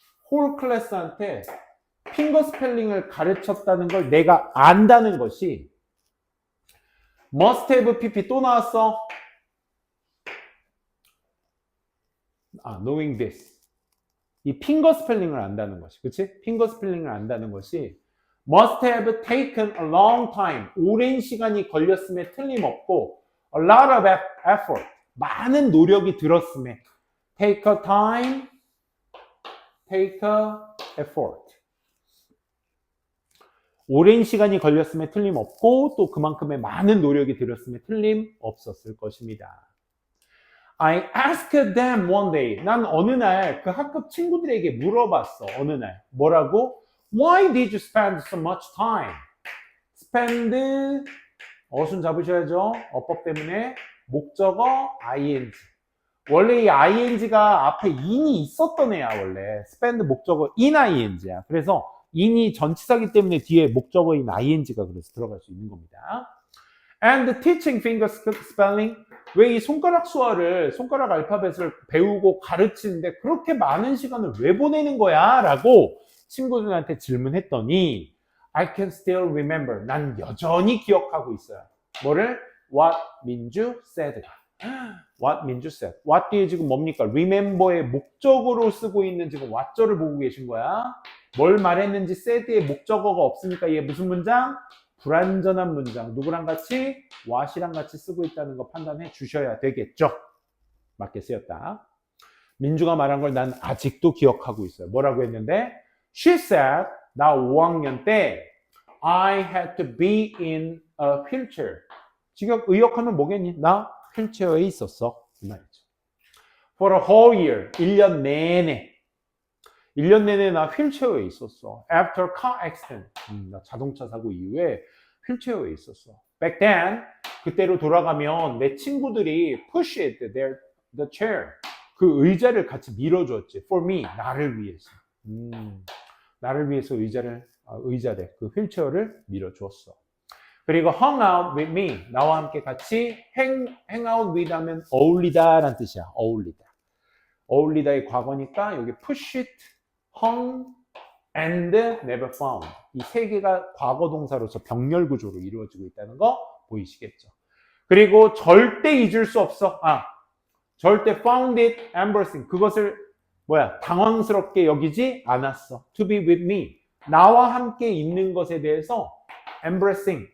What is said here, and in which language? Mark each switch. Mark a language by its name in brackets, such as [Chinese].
[Korean] 홀 클래스한테 핑거 스펠링을 가르쳤다는 걸 내가 안다는 것이 [English] must have pp [Korean] 또 나왔어. [English] knowing this. [Korean] 이 핑거 스펠링을 안다는 것이. 그치? 핑거 스펠링을 안다는 것이 [English] must have taken a long time. [Korean] 오랜 시간이 걸렸음에 틀림없고 [English] a lot of effort. [Korean] 많은 노력이 들었음에 [English] take a time, take a effort. [Korean] 오랜 시간이 걸렸음에 틀림없고 또 그만큼의 많은 노력이 들었음에 틀림없었을 것입니다. [English] I asked them one day. [Korean] 난 어느 날 그 학급 친구들에게 물어봤어. 어느 날. 뭐라고? [English] Why did you spend so much time? [Korean] spend 어순 잡으셔야죠. 어법 때문에 목적어 ing. 원래 이 ing가 앞에 in이 있었던 애야 원래. spend 목적어 in ing야. 그래서 in이 전치사기 때문에 뒤에 목적어인 ing가 그래서 들어갈 수 있는 겁니다. [English] And teaching finger spelling. [Korean] 왜 이 손가락 수어를, 손가락 알파벳을 배우고 가르치는데 그렇게 많은 시간을 왜 보내는 거야? 라고 친구들한테 질문했더니 [English] I can still remember. [Korean] 난 여전히 기억하고 있어요. 뭐를? [English] What 민주 said. What 민주 said. [Korean] What 뒤에 지금 뭡니까? Remember의 목적어로 쓰고 있는 지금 what절을 보고 계신 거야. 뭘 말했는지 said의 목적어가 없으니까 얘 무슨 문장? 불완전한 문장. 누구랑 같이? what이랑 같이 쓰고 있다는 거 판단해 주셔야 되겠죠. 맞게 쓰였다. 민주가 말한 걸 난 아직도 기억하고 있어요. 뭐라고 했는데? [English] She said, [Korean] 나 5학년 때 [English] I had to be in a wheelchair. [Korean] 지금 의역하면 뭐겠니? 나 휠체어에 있었어. 이 말이죠. [English] For a whole year. [Korean] 1년 내내. 1년 내내 나 휠체어에 있었어. [English] After car accident. [Korean] 나 자동차 사고 이후에 휠체어에 있었어. [English] Back then. [Korean] 그때로 돌아가면 내 친구들이 [English] pushed the chair. [Korean] 그 의자를 같이 밀어줬지. [English] For me. [Korean] 나를 위해서. 나를 위해서 의자래. 그 휠체어를 밀어주었어. [English] 그리고 hung out with me. [Korean] 나와 함께 같이 hang out with 하면 어울리다 라는 뜻이야. 어울리다. 어울리다의 과거니까 여기 [English] push it, hung, and never found. [Korean] 이 세 개가 과거 동사로서 병렬 구조로 이루어지고 있다는 거 보이시겠죠. 그리고 절대 잊을 수 없어. [English] 절대 found it embarrassing. [Korean] 그것을 당황스럽게 여기지 않았어. [English] To be with me. [Korean] 나와 함께 있는 것에 대해서 embarrassing.